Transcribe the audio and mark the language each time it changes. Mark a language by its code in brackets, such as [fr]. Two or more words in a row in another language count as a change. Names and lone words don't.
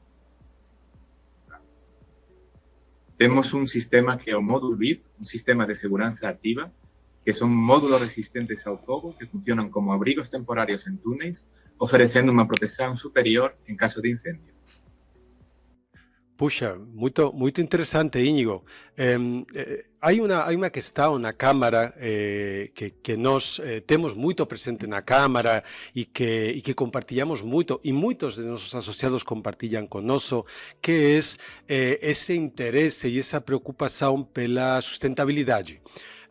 [gl] Temos un sistema que é o módulo VIP, un sistema de seguranza activa, que son módulos resistentes ao fogo que funcionan como abrigos temporarios en túneis, ofrecendo unha protección superior en caso de incendio. [pt] Puxa, muito interessante, Íñigo. [gl] Hai unha [pt] questão na Câmara que nós temos muito presente na Câmara e que compartilhamos muito, e muitos de nossos associados compartilham conosco, que é esse interesse e essa preocupação pela sustentabilidade.